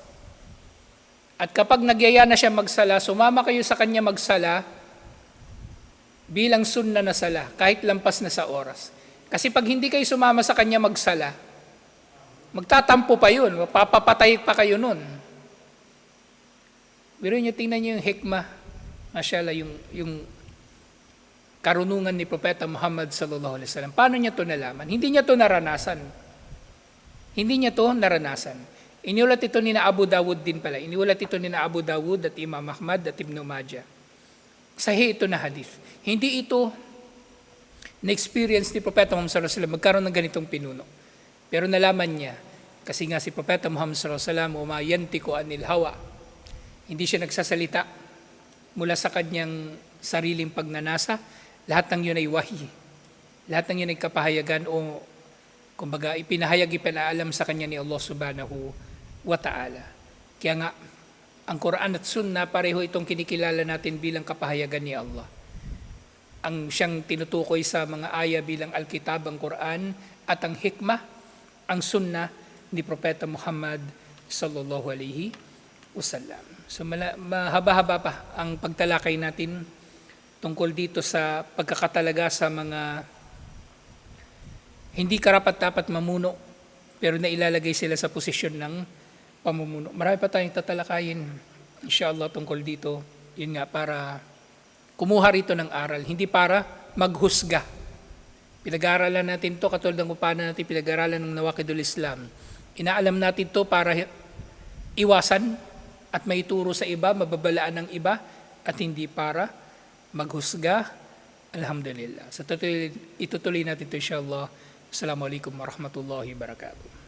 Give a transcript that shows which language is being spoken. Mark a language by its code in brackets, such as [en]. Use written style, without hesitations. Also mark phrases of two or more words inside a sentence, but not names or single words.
[tl] At kapag nagyaya na siya magsala, sumama kayo sa kanya magsala bilang sunna na sala, kahit lampas na sa oras. Kasi pag hindi kayo sumama sa kanya magsala, magtatampo pa yun, mapapatay pa kayo nun. Pero nyo, tingnan nyo yung hikmah, masyala, yung karunungan ni Propeta Muhammad [ar] صلى الله عليه وسلم. [tl] Paano niya to nalaman? Hindi niya to naranasan. Hindi niya to naranasan. Iniulat ito ni Abu Dawud din pala. Iniulat ito ni Abu Dawud at Imam Ahmad at Ibn Majah. Sahih ito na hadith. Hindi ito na-experience ni Propeta Muhammad [ar] صلى الله عليه وسلم [tl] magkaroon ng ganitong pinuno. Pero nalaman niya, kasi nga si Propeta Muhammad [ar] صلى الله عليه وسلم, وما ينطق عن الهوى. [tl] Hindi siya nagsasalita mula sa kanyang sariling pagnanasa. Lahat ng yun ay wahi. Lahat ng yun ay kapahayagan o kumbaga ipinahayag, ipinaalam sa kanya ni Allah [ar] سبحانه وتعالى. [tl] Kaya nga, ang Quran at Sunnah, pareho itong kinikilala natin bilang kapahayagan ni Allah. Ang siyang tinutukoy sa mga aya bilang Al-Kitab, ang Quran, at ang hikmah, ang Sunnah ni Propeta Muhammad [ar] صلى الله عليه وسلم. [tl] So mahaba-haba pa ang pagtalakay natin tungkol dito sa pagkakatalaga sa mga hindi karapat-dapat mamuno, pero nailalagay sila sa posisyon ng pamumuno. Marami pa tayong tatalakayin, inshallah, tungkol dito. Yun nga, para kumuha rito ng aral, hindi para maghusga. Pinag-aaralan natin to katulad ng paano natin pinag-aaralan ng Nawaqidul Islam. Inaalam natin to para iwasan at maituro sa iba, mababalaan ng iba, at hindi para maghusga. Alhamdulillah. Itutuloy natin to inshallah. [ar] السلام عليكم ورحمة الله وبركاته.